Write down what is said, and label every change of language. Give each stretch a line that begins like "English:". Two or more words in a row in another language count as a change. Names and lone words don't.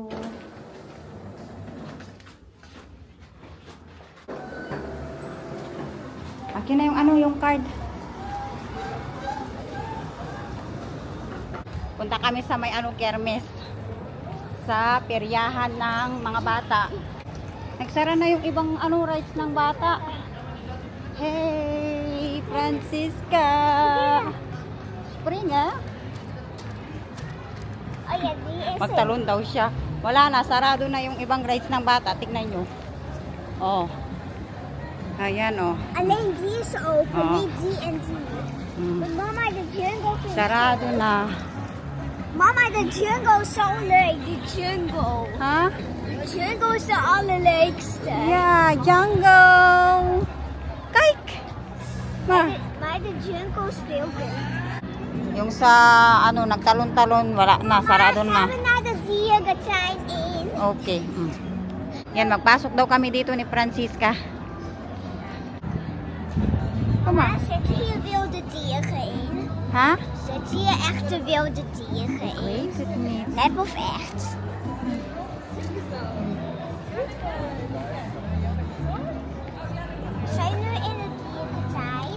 Filipino: Akin na yung card. Punta kami sa may kermes. Sa peryahan ng mga bata. Nagsara na yung ibang rides ng bata.
Dutch: Hey, Francisca! Spring, ah? Oh ja, die is
Filipino: Magtalon daw siya. Wala na, sarado na yung ibang rides ng bata. Tignan nyo. Oh. Ayan, oh.
Dutch: Alleen die is open, Oh. niet die en die. Maar mama, de jungle vind ik
Filipino: Sarado
Dutch: zo-
Filipino: na.
Dutch: Mama, de jungle is zo leuk. De jungle. Ha? De jungle is de allerleukste.
English: Yeah, jungle! Kijk!
Dutch: Ma. Maar de jungle is veel beter.
Filipino: Yung sa, nagtalon-talon, wala na, sarado na.
Dutch: Gaan we naar de dierentuin in?
English: Okay.
Filipino: Yan, magpasok daw kami dito ni Francisca.
Dutch: Kom Maar maar. zitten hier wilde dieren in? Ha? Zitten hier echte wilde dieren in? Weet het niet. Nep of echt? Zijn we nu in de dierentuin?